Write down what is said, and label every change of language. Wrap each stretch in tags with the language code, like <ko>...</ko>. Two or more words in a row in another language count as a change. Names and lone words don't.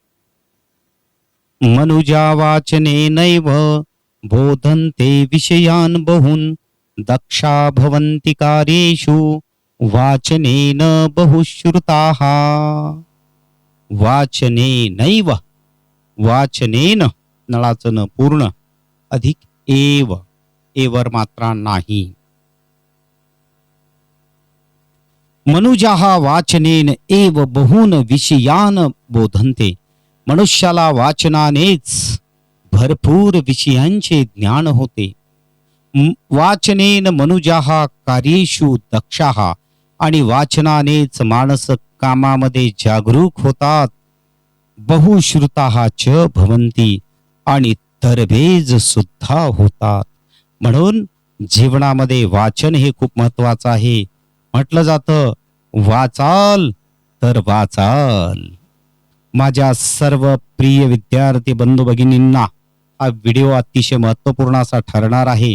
<sa>मनुजा वाचनेनैव बोधन्ते विषयान् बहून् दक्षा भवन्ति कार्येषु वाचनेन बहुश्रुताः. वाचनेनैव. वाचनेन नळाचं न पूर्ण अधिक एव.</sa> <mr>एवर मात्रा नाही.</mr> <sa>मनुजाः वाचनेन एव बहून विषयान बोधन्ते.</sa> <mr>मनुष्याला वाचनानेच भरपूर विषयांचे ज्ञान होते.</mr> <sa>वाचनेन मनुजाः कार्येषु दक्षाः,</sa> <mr>आणि वाचनानेच माणस कामामध्ये जागरूक होतात.</mr> <sa>बहुश्रुताः च भवन्ति,</sa> <mr>आणि तरबेज सुद्धा होतात. म्हणून जीवनामध्ये वाचन हे खूप महत्वाचं आहे. म्हटलं जातं, वाचाल तर वाचाल. माझ्या सर्व प्रिय विद्यार्थी बंधू भगिनींना हा व्हिडिओ अतिशय महत्वपूर्ण असा ठरणार आहे.</mr>